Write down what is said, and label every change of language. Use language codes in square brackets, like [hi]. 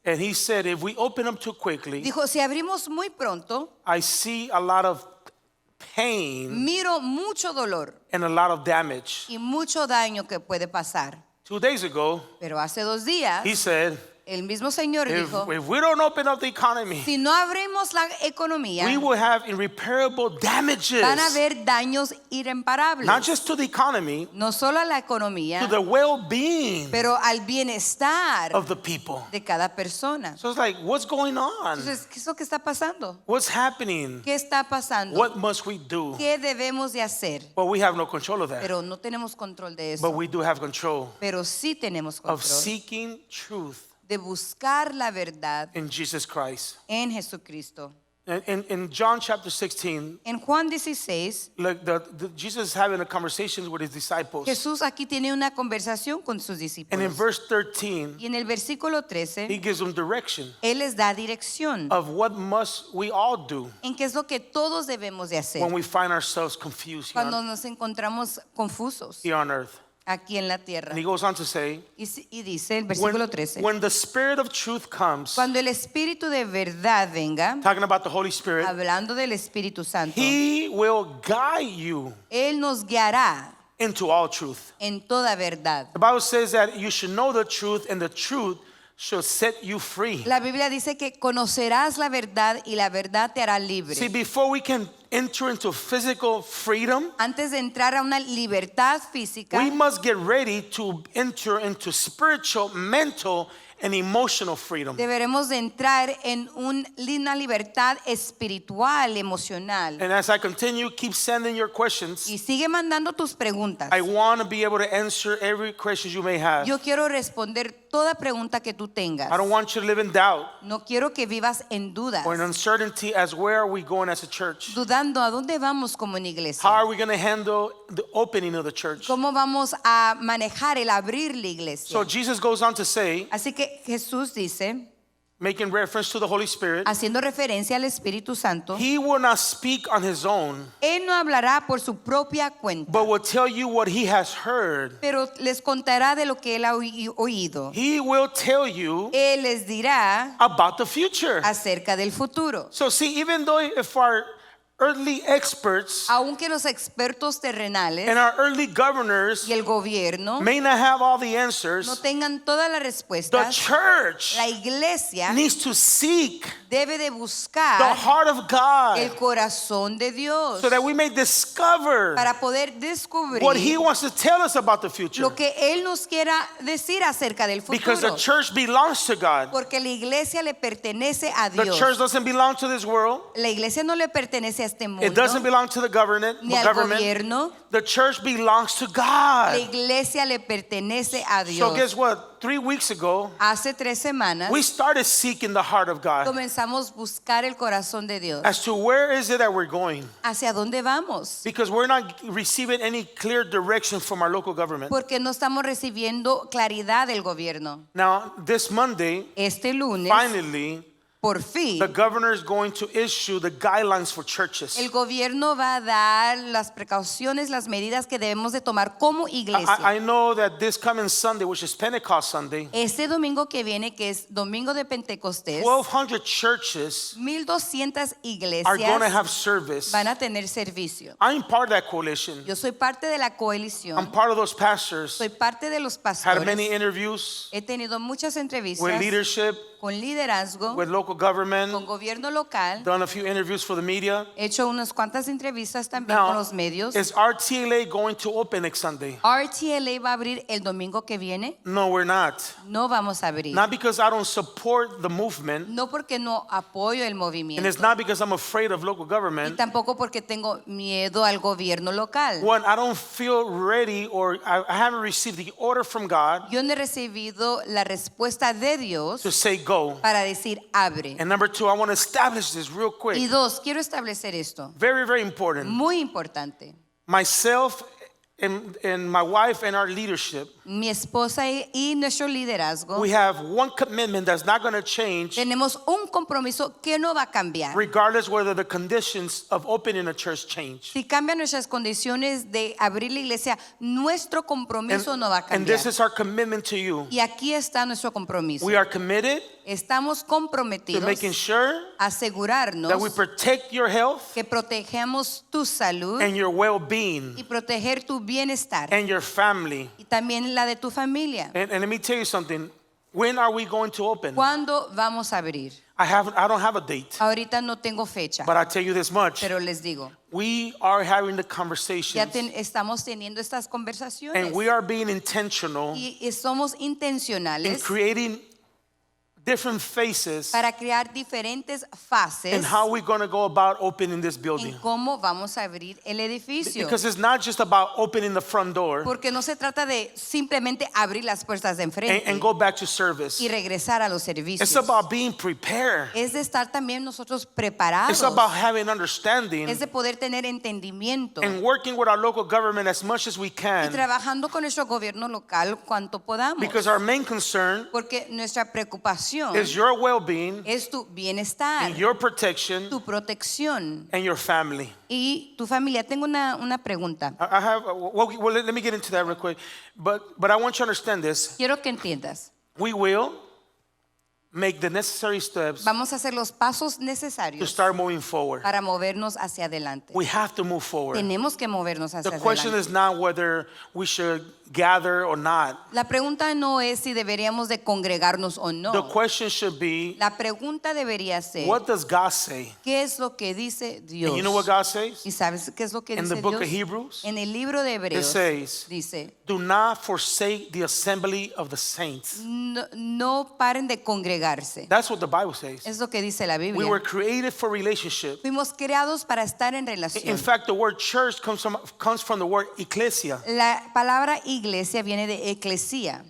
[en] And he said, if we open up too quickly, [es] Dijo, si abrimos muy pronto, [en] I see a lot of pain [es] miro mucho dolor [en] and a lot of damage. [es] y mucho daño que puede pasar. [en] 2 days ago, [es] Pero hace 2 días, [en] he said, [es] el mismo señor dijo, [en] if we don't open up the economy, [es] si no abrimos la economía, [en] we will have irreparable damages, [es] van a haber daños irreparables. [en] not just to the economy, [es] No solo a la [en] to [es] economía, [en] the well-being [es] pero al bienestar [en] of the people. [es] de cada persona. [en] So it's like, what's going on? [es] Entonces, ¿qué es lo que está pasando? [en] What's happening? [es] ¿Qué está pasando? [en] What must we do? [es] ¿Qué debemos de hacer? [en] Well, we have no control of that, [es] Pero no tenemos control de [en] but [es] eso. [en] we do have control [es] Pero sí tenemos [en] of [es] control [en] seeking truth [es] de buscar la verdad [en] in Jesus Christ. [es] en Jesucristo. [en] In John chapter 16, [es] En Juan 16, [en] like Jesus is having a conversation with his disciples. [es] Jesús aquí tiene una conversación con sus [en] And in [es] discípulos. [en] verse 13, [es] Y en el versículo [en] he [es] 13, [en] gives them direction [es] Él les da dirección [en] of what must we all do [es] en qué es lo que todos debemos de hacer [en] when we find ourselves confused [es] cuando nos encontramos confusos [en] here on earth. [es] aquí en la tierra. [en] And he goes on to say, [es] Y dice el versículo 13, [en] when the Spirit of truth comes, [es] cuando el Espíritu de verdad venga, [en] talking about the Holy Spirit, [es] hablando del Espíritu Santo, [en] he will guide you [es] Él nos guiará [en] into all truth. [es] en toda verdad. [en] The Bible says that you should know the truth, and the truth shall set you free. [es] La Biblia dice que conocerás la verdad y la verdad te hará libre. [en] See, before we can enter into physical freedom, [es] Antes de entrar a una libertad física, [en] we must get ready to enter into spiritual, mental, and emotional freedom. [es] deberemos de entrar en una libertad espiritual, emocional. [en] And as I continue, keep sending your questions. [es] Y sigue mandando tus preguntas. [en] I want to be able to answer every question you may have. [es] Yo quiero responder toda pregunta que tú tengas. [en] I don't want you to live in doubt [es] No quiero que vivas en dudas, [en] or in uncertainty as where are we going as a church? [es] dudando a dónde vamos como una iglesia. [en] How are we going to handle the opening of the church? [es] ¿Cómo vamos a manejar el abrir la iglesia? [en] So Jesus goes on to say, [es] Así que Jesús dice, [en] making reference to the Holy Spirit, [es] haciendo referencia al Espíritu Santo, [en] he will not speak on his own, [es] Él no hablará por su propia cuenta, [en] but will tell you what he has heard. [es] pero les contará de lo que Él ha oído. [en] He will tell you [es] Él les dirá [en] about the future. [es] acerca del futuro. [en] So see, even though if our earthly experts [es] Aunque los expertos terrenales [en] and our early governors [es] y el gobierno [en] may not have all the [es] no [en] answers, [es] tengan todas las [en] the [es] respuestas, [en] church [es] la iglesia [en] needs to seek [es] debe de buscar [en] heart of God [es] el corazón de Dios [en] so that we may discover [es] para poder descubrir [en] what he wants to tell us about the future. [es] lo que Él nos quiera decir acerca del [en] Because the [es] futuro. [en] church belongs to God. [es] Porque la iglesia le pertenece a [en] The [es] Dios. [en] church doesn't belong to this world. [es] La iglesia no le pertenece a este [en] It [es] mundo, [en] doesn't belong to the government. [es] ni al gobierno. [en] The church belongs to [es] La [en] God. [es] iglesia le pertenece a [en] So [es] Dios. [en] guess what? 3 weeks ago, [es] Hace 3 semanas [en] we started seeking the heart of God [es] comenzamos a buscar el corazón de Dios. [en] as to where is it that we're going. [es] ¿Hacia dónde vamos? [en] Because we're not receiving any clear direction from our local government. [es] Porque no estamos recibiendo claridad del gobierno. [en] Now, this Monday, [es] Este lunes, [en] finally, [es] por fin, [en] the governor is going to issue the guidelines for churches. [es] el gobierno va a dar las precauciones, las medidas que debemos de tomar como iglesia. [en] I know that this coming Sunday, which is Pentecost Sunday, [es] Este domingo que viene, que es domingo de Pentecostés, [en] 1,200 churches [es] 1,200 [en] are going to [es] iglesias [en] have service. [es] van a tener servicio. [en] I'm part of that coalition. [es] Yo soy parte de la [en] I'm [es] coalición, [en] part of those pastors. [es] soy parte de los [en] Had many [es] pastores. [en] interviews [es] He tenido muchas [en] with [es] entrevistas [en] leadership, [es] con liderazgo, [en] with local [es] con [en] government, [es] gobierno local. [en] done a few interviews for the media. [es] He hecho unas cuantas entrevistas también con [en] Now, [es] los medios. [en] is Rtla going to open next Sunday? [es] Rtla va a abrir el domingo que viene. [en] No, we're not. [es] No vamos a abrir. [en] Not because I don't support the movement, [es] No porque no apoyo el [en] and [es] movimiento. [en] it's not because I'm afraid of local [es] Y [en] government. [es] tampoco porque tengo miedo al gobierno local. [en] One, I don't feel ready, or I haven't received the order from God [es] Yo no he recibido la respuesta de Dios [en] to say go. [es] para decir abre. [en] And number two, I want to establish this real [es] Y [en] quick. [es] dos, quiero establecer esto. [en] Very, very important. [es] Muy importante. [en] Myself and my wife and our leadership, [es] Mi esposa y nuestro liderazgo [en] we have one commitment that's not going to change [es] tenemos un compromiso que no va a cambiar. [en] regardless whether the conditions of opening a church change. [es] Si cambian nuestras condiciones de abrir la iglesia, nuestro compromiso no va a [en] And [es] cambiar. [en] this is our commitment to you. [es] Y aquí está nuestro compromiso. [en] We are committed [es] Estamos [en] to [es] comprometidos [en] making sure [es] a [en] that we [es] asegurarnos [en] protect your health [es] que protegemos tu salud [en] and your well-being [es] y proteger tu bienestar [en] and your family. [es] y también la de tu familia. [en] And let me tell you something. When are we going to open? [es] ¿Cuándo vamos a abrir? [en] I don't have a date, [es] Ahorita no tengo fecha, [en] but I tell you this much. [es] pero les digo, [en] We are having the [es] ya [en] conversations [es] estamos teniendo estas conversaciones [en] and we are being intentional [es] y somos [en] in [es] intencionales [en] creating different phases [es] para crear diferentes fases [en] and how we're going to go about opening this [es] en [en] building. [es] cómo vamos a abrir el edificio. [en] Because it's not just about opening the front door [es] Porque no se trata de simplemente abrir las puertas de enfrente [en] and go back to service. [es] y regresar a los servicios. [en] It's about being prepared. [es] Es de estar también nosotros preparados. [en] It's about having understanding [es] Es de poder tener entendimiento [en] and working with our local government as much as we [es] y [en] can. [es] trabajando con nuestro gobierno local cuanto podamos. [en] Because our main concern [es] Porque nuestra preocupación [en] is your well-being, [es] es tu bienestar, [en] and your protection, [es] tu protección [en] and your family. [es] y tu familia. Tengo una pregunta. [en] I have, well, let me get into that real quick. But I want you to understand this. [es] Quiero que entiendas. [en] We will make the necessary steps [es] Vamos a hacer los pasos [en] to [es] necesarios [en] start moving forward. [es] para movernos hacia adelante. [en] We have to move forward. [es] Tenemos que movernos hacia [en] The question [es] adelante. [en] is not whether we should gather or not. [es] La pregunta no es si deberíamos de congregarnos o no. [en] The question should be, [es] La pregunta debería ser, [en] what does God say? [es] ¿qué es lo que dice Dios? [en] And you know what God says? [es] ¿Y sabes qué es lo que [en] In [es] dice [en] the book [es] Dios? [en] of Hebrews, [es] En el libro de [en] it [es] Hebreos [en] says, [es] dice, [en] do not forsake the assembly of the saints. [es] no paren de congregarse. [en] That's what the Bible says. [es] Es lo que dice la [en] We [es] Biblia. [en] were created for relationship. [es] Fuimos creados para estar en [en] In [es] relación. [en] fact, the word church comes from the word ecclesia. [es] La palabra iglesia viene de eclesía